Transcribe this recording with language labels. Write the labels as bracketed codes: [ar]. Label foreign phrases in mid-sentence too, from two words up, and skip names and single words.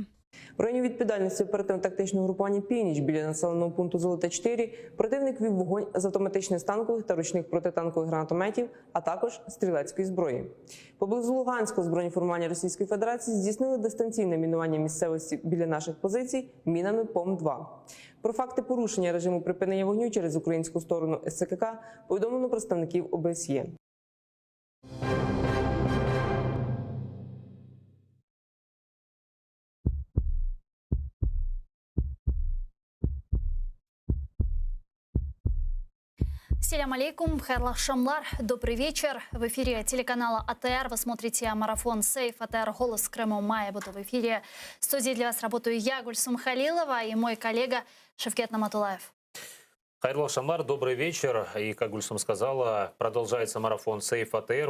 [uk] В районі відповідальності оперативно-тактичного групування «Північ» біля населеного пункту Золоте-4 противник вів вогонь з автоматичних станкових та ручних протитанкових гранатометів, а також стрілецької зброї. Поблизу Луганського збройні формування Російської Федерації здійснили дистанційне мінування місцевості біля наших позицій мінами ПОМ-2. Про факти порушення режиму припинення вогню через українську сторону СЦКК повідомлено представників ОБСЄ. [crh] Селям алейкум, хайрлах шамлар, [ru] добрый вечер. В эфире телеканала АТР вы смотрите марафон «Сейф». АТР «Голос Крыма» мая буду в эфире. В студии для вас работаю я, Гульсум Халилова, и мой коллега Шевкет Наматулаев. [crh] Хайрлах шамлар, [ru] добрый вечер. И, как Гульсум сказала, продолжается марафон «Сейф» АТР.